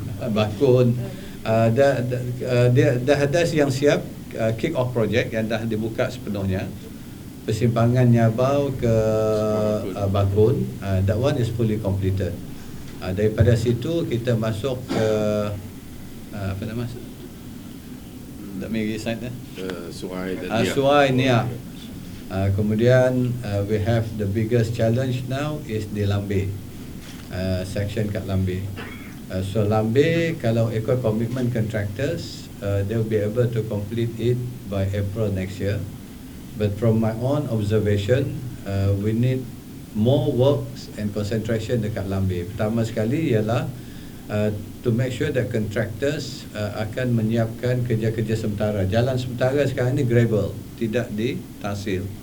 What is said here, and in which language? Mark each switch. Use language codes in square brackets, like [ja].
[ms] Bakun, dia dah ada yang siap, [en] kick off project [ms] yang dah dibuka sepenuhnya. Persimpangan Nyabau ke Bakun, [en] that one is fully completed. [ms] Daripada situ kita masuk ke apa nama? Tak Miri side Suai dan [en] Suai Niak. Kemudian we have the biggest challenge now is di Lambe, section kat Lambe. So Lambe, [ms] kalau ikut [en] commitment contractors, they will be able to complete it by April next year. But from my own observation, we need more works and concentration dekat Lambe. [ms] Pertama sekali ialah [en] to make sure that [ms] contractors akan menyiapkan kerja-kerja sementara. Jalan sementara sekarang ni gravel, tidak ditahsil.